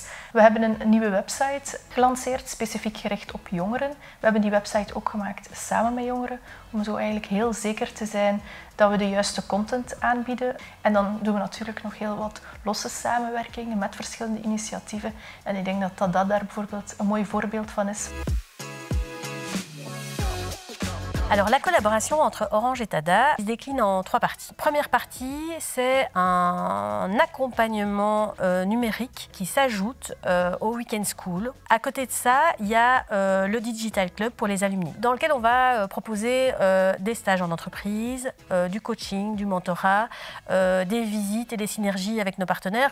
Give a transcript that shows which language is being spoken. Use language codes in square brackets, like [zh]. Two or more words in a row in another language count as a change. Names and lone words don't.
[nl] We hebben een nieuwe website gelanceerd, specifiek gericht op jongeren. We hebben die website ook gemaakt samen met jongeren, om zo eigenlijk heel zeker te zijn dat we de juiste content aanbieden. En dan doen we natuurlijk nog heel wat losse samenwerkingen met verschillende initiatieven. En ik denk dat TADA daar bijvoorbeeld een mooi voorbeeld van is. [fr] Alors la collaboration entre Orange et TADA se décline en 3 parties. Première partie, c'est un accompagnement numérique qui s'ajoute au Weekend School. À côté de ça, il y a le Digital Club pour les alumni, dans lequel on va proposer des stages en entreprise, du coaching, du mentorat, des visites et des synergies avec nos partenaires.